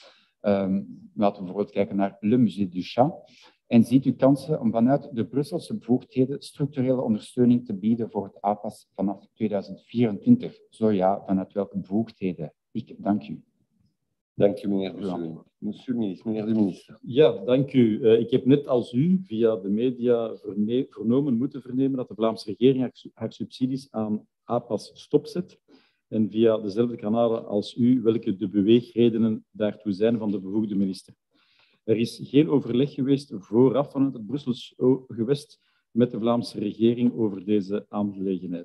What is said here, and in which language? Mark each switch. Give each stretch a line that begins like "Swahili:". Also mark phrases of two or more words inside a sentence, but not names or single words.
Dutch: Laten we bijvoorbeeld kijken naar Le Musée du Chat. En ziet u kansen om vanuit de Brusselse bevoegdheden structurele ondersteuning te bieden voor het APAS vanaf 2024? Zo ja, vanuit welke bevoegdheden? Ik dank u. Dank u, meneer Busselen.
French: Monsieur le ministre,
Dutch: meneer de minister. Ja, dank u. Ik heb net als u via de media moeten vernemen dat de Vlaamse regering haar subsidies aan APAS stopzet. En via dezelfde kanalen als u, welke de beweegredenen daartoe zijn van de bevoegde minister. Er is geen overleg geweest vooraf vanuit het Brussels gewest met de Vlaamse regering over deze aangelegenheid.